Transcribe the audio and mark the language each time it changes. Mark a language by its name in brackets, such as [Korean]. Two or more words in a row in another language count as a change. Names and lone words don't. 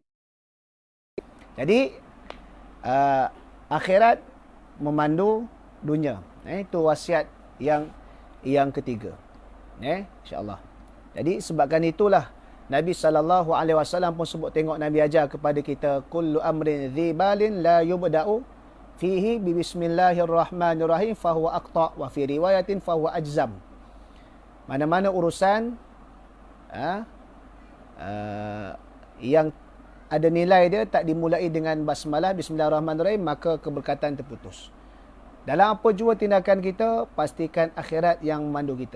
[Malay] Jadi akhirat memandu dunia. Itu wasiat yang ketiga. [Arabic] إن شاء الله. [Malay] Jadi sebabkan itulah Nabi SAW pun sebut, tengok Nabi ajar kepada kita, [Arabic] كل أمر ذي بال لا يبدأ فيه ببسم الله الرحمن الرحيم فهو أقطع وفي رواية فهو أجذم. [Malay] Mana-mana urusan yang ada nilai dia tak dimulai dengan basmalah bismillahirrahmanirrahim, maka keberkatan terputus. Dalam apa jua tindakan kita, pastikan akhirat yang memandu kita.